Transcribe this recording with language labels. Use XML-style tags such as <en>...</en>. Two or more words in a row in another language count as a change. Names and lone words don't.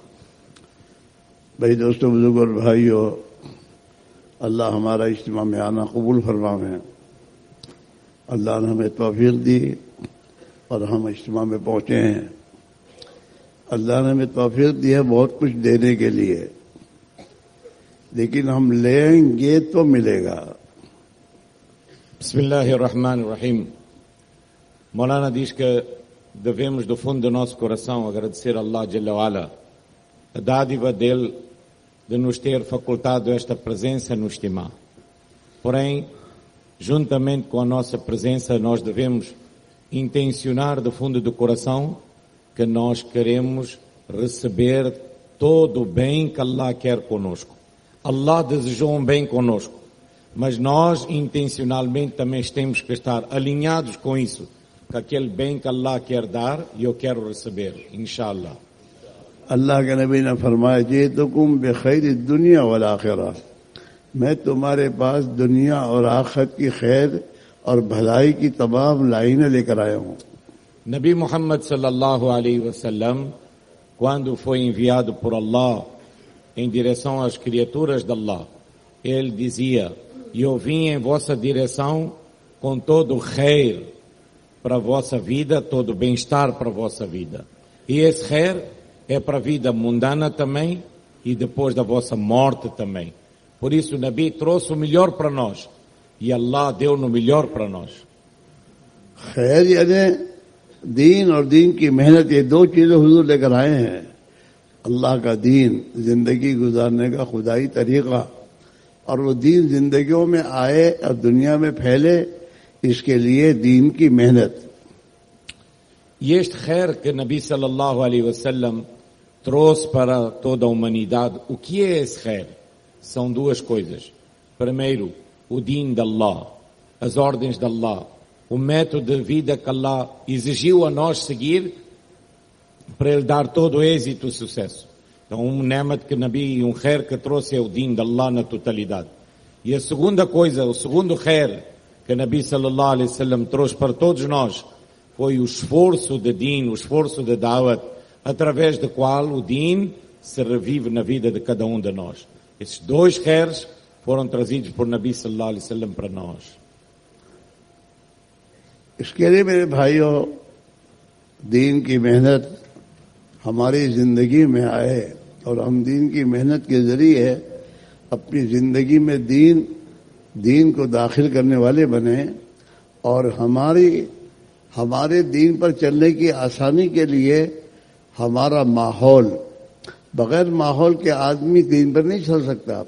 <ur>بھائی دوستوں، بزرگوں اور بھائیوں، اللہ ہمارا اجتماع میں آنا قبول فرمائے. اللہ نے ہمیں توفیق دی اور ہم اجتماع میں پہنچے ہیں. اللہ نے ہمیں توفیق دی ہے بہت کچھ دینے کے لیے، لیکن ہم لیں گے تو ملے گا.</ur> <ar>بسم الله الرحمن الرحيم.</ar> <pt>Maulana diz que devemos do fundo do nosso coração agradecer a Allah</pt> <ar>جل وعلا,</ar> <pt>a dádiva dele de nos ter facultado esta presença no Ijtimá. Porém, juntamente com a nossa presença, nós devemos intencionar do fundo do coração que nós queremos receber todo o bem que Allah quer conosco. Allah desejou um bem conosco, mas nós intencionalmente também temos que estar alinhados com isso, com aquele bem que Allah quer dar e eu quero receber, inshallah.</pt> <ur>اللہ کے نبی نے فرمایا</ur> <ar>جئتکم بخیر الدنیا والآخرہ،</ar> <ur>میں تمہارے پاس دنیا اور آخرت کی خیر اور بھلائی کی تمام لائنیں لے کر آیا ہوں.</ur> <pt>Nabi Muhammad</pt> <ar>صلى الله عليه وسلم,</ar> <pt>quando foi enviado por Allah em direção às criaturas de Allah, ele dizia: eu vim em vossa direção com todo o khair para a vossa vida, todo o bem-estar para a vossa vida. E esse khair é para a vida mundana também e depois da vossa morte também. Por isso o Nabi trouxe o melhor para nós e Allah deu no melhor para nós.</pt> <ur>خیر یعنی دین اور دین کی محنت، یہ دو چیزیں حضور لے کر آئے ہیں. اللہ کا دین، زندگی گزارنے کا خدائی طریقہ، اور وہ دین زندگیوں میں آئے اور دنیا میں پھیلے، اس کے لیے دین کی محنت.</ur> <pt>E este khair que Nabi</pt> <ar>صلى الله عليه وسلم</ar> <pt>trouxe para toda a humanidade, o que é esse khair? São duas coisas. Primeiro, o din de Allah, as ordens de Allah, o método de vida que Allah exigiu a nós seguir para ele dar todo o êxito e sucesso. Então, nemat que Nabi, khair que trouxe é o din de Allah na totalidade. E a segunda coisa, o segundo khair que Nabi</pt> <ar>صلى الله عليه وسلم</ar> <pt>trouxe para todos nós foi o esforço de din, o esforço de da'wat, através do qual o din se revive na vida de cada um de nós. Esses dois khairs foram trazidos por Nabi</pt> <ar>صلى الله عليه وسلم</ar> <pt>para nós.</pt> <ur>اس کے لیے میرے بھائیوں، دین کی محنت ہماری زندگی میں آئے اور ہم دین کی محنت کے ذریعے اپنی زندگی میں دین کو داخل کرنے والے بنے، اور ہمارے دین پر چلنے کی آسانی کے لیے ہمارا ماحول، بغیر ماحول کے آدمی دین پر نہیں چل سکتا.</ur>